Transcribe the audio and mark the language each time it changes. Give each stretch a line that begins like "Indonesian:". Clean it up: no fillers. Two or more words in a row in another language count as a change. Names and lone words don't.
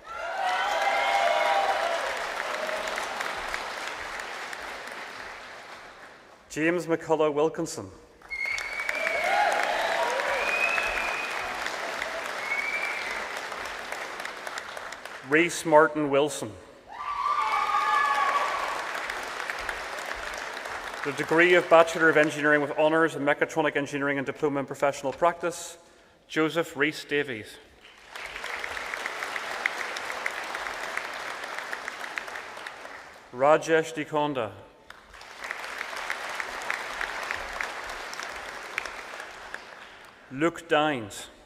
English: James McCullough Wilkinson. Rhys Martin Wilson. The degree of Bachelor of Engineering with Honours in Mechatronic Engineering and Diploma in Professional Practice, Joseph Rhys Davies. Rajesh Dikonda. Luke Dines.